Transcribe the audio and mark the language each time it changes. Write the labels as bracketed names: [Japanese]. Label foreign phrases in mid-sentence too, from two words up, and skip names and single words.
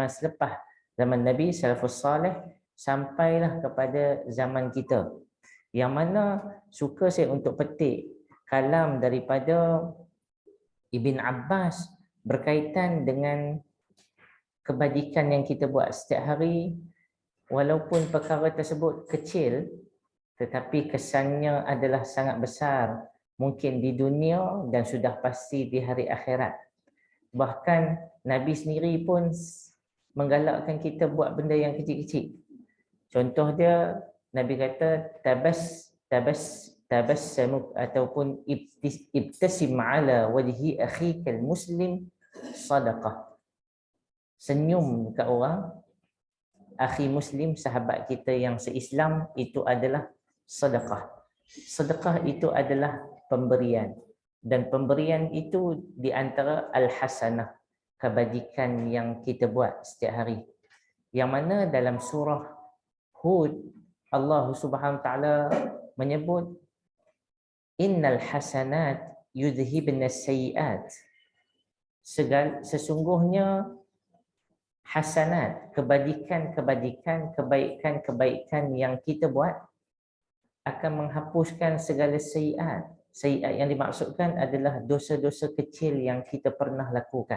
[Malay] selepas zaman Nabi, salafus salih, sampailah kepada zaman kita, yang mana suka saya untuk petik kalam daripada Ibn Abbas berkaitan dengan kebajikan yang kita buat setiap hari, walaupun perkara tersebut kecil tetapi kesannya adalah sangat besar, mungkin di dunia dan sudah pasti di hari akhirat. Bahkan Nabi sendiri pun menggalakkan kita buat benda yang kecil-kecil. Contoh dia, Nabi kata tabassamuk ataupun [Arabic] ابتسم على وجه أخيك المسلم صدقة. [Malay] Senyum ke orang [Arabic] أخي مسلم, [Malay] sahabat kita yang se-Islam, itu adalah sedekah. Sedekah itu adalah pemberian, dan pemberian itu di antara al-hasanah, kebajikan yang kita buat setiap hari. Yang mana dalam surah Hud Allah [Arabic] سبحانه وتعالى [Malay] menyebut [Arabic] إن الحسنات يذهبن السيئات. [Malay] Sesungguhnya hasanat, kebaikan yang kita buat akan menghapuskan segala sayyiat. Sayyiat yang dimaksudkan adalah dosa-dosa kecil yang kita pernah lakukan.